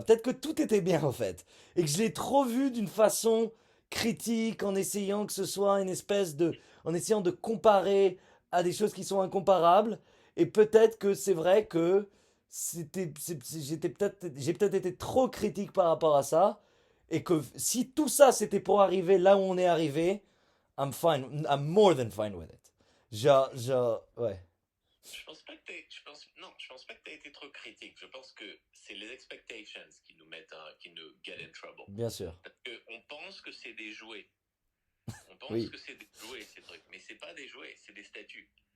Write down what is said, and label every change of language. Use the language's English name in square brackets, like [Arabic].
[French] Peut-être que tout était bien, en fait. Et que je l'ai trop vu d'une façon critique, en essayant que ce soit une espèce de. En essayant de comparer à des choses qui sont incomparables. Et peut-être que c'est vrai que j'ai peut-être été trop critique par rapport à ça. Et que si tout ça c'était pour arriver là où on est arrivé, [English] I'm fine. I'm more than fine with it. [French] Ouais. Je pense pas que t'as été trop critique. Je pense que c'est les expectations qui nous mettent, qui nous [English] get in trouble. [French] Bien sûr. Parce qu'on pense que c'est des jouets. On pense Oui. que c'est des jouets, ces trucs. Mais c'est pas des jouets, c'est des statues.